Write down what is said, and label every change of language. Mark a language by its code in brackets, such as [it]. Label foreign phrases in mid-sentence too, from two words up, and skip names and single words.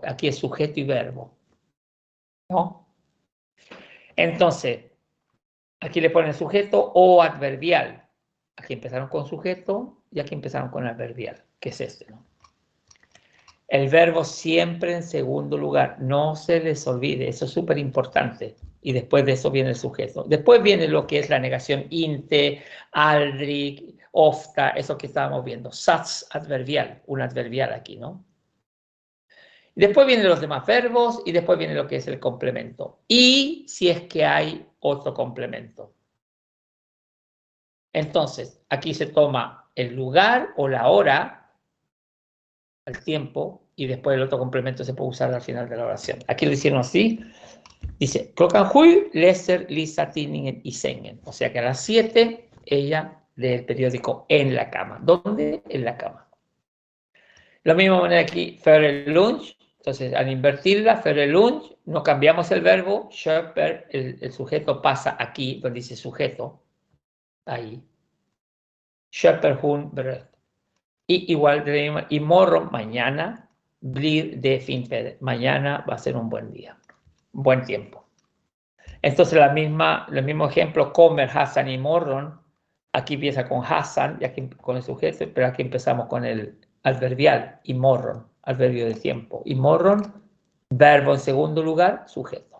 [es] Aquí es sujeto y verbo, ¿no? Entonces, aquí le ponen sujeto o adverbial. Aquí empezaron con sujeto y aquí empezaron con adverbial, que es este, ¿no? El verbo siempre en segundo lugar, no se les olvide, eso es súper importante. Y después de eso viene el sujeto. Después viene lo que es la negación [sv] inte, aldrig, ofta, [es] eso que estábamos viendo. [sv] Sats adverbial, [es] un adverbial aquí, ¿no? Y después vienen los demás verbos y después viene lo que es el complemento. Y si es que hay otro complemento. Entonces, aquí se toma el lugar o la hora, el tiempo, y después el otro complemento se puede usar al final de la oración. Aquí lo hicieron así. Dice, [sv] klockan 7 läser Lisa tidningen i sängen. [es] O sea que a las 7 ella lee el periódico en la cama. ¿Dónde? En la cama. La misma manera aquí, [sv] före lunch. [es] Entonces, al invertirla, [sv] före lunch, [es] no cambiamos el verbo. Köper, el sujeto pasa aquí, donde dice sujeto. Ahí. [sv] Köper hon bröd. [es] Y igual, [sv] y morgon, [es] mañana, [sv] blir de fint väder. [es] Mañana va a ser un buen día. Buen tiempo. Entonces, el mismo ejemplo, comer, Hassan [sv] y morgon, [es] aquí empieza con Hassan, y aquí con el sujeto, pero aquí empezamos con el adverbial, [sv] y morgon, [es] adverbio de tiempo. [sv] Y morgon, [es] verbo en segundo lugar, sujeto.